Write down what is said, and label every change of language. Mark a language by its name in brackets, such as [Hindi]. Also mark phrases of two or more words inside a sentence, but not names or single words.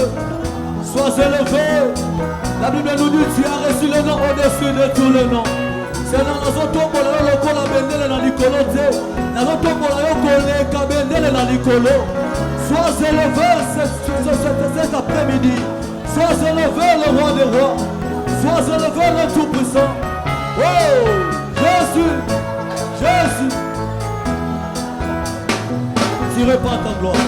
[French] Sois élevé. La Bible nous dit tu as reçu le nom au-dessus de tous les noms. C'est dans notre tombe là le col [Lingala] abendele na likolo te. [French] Dans notre tombe là le col [Lingala] abendele na likolo. [French] Sois élevé cet après-midi. Sois élevé le roi des rois. Sois élevé le tout-puissant. Oh Jésus, Jésus. Tu répands ta gloire.